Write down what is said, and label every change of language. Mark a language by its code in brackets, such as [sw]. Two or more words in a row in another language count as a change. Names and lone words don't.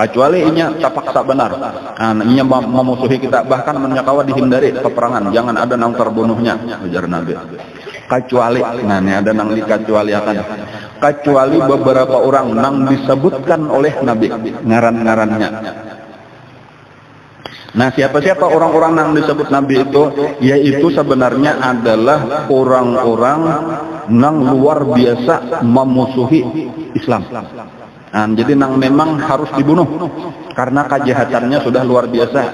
[bjn] Kecuali inya terpaksa benar, nah, inya memusuhi kita, bahkan menyakawa dihindari peperangan, jangan ada nang terbunuhnya, ujar Nabi. Kecuali, nah ini ada nang dikecualiakan, kecuali beberapa orang nang disebutkan oleh Nabi ngaran-ngarannya. [id] Nah, siapa-siapa orang-orang yang disebut Nabi itu, yaitu sebenarnya adalah orang-orang yang luar biasa memusuhi Islam. [bjn] Jadi nang memang harus dibunuh karena kejahatannya sudah luar biasa.